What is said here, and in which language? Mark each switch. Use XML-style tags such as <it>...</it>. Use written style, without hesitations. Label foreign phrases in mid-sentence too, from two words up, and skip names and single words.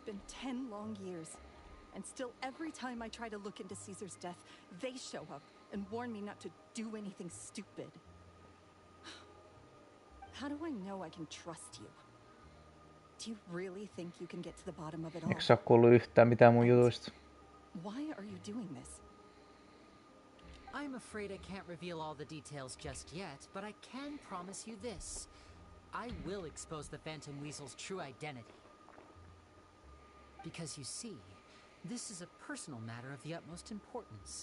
<en>It's been 10 long years, And still, every time I try to look into Caesar's death, they show up and warn me not to do anything stupid. How do I know I can trust you? Do you really think you can get to the bottom of it all?</en> <fi>Eikö sä oo kuullut yhtään mitään mun jutuista?</fi> <en>Why are you doing this? I'm afraid I can't reveal all the details just yet, but I can promise you this. I will expose the Phantom Weasel's true identity. Because you see, this is a personal matter of the utmost importance.</en>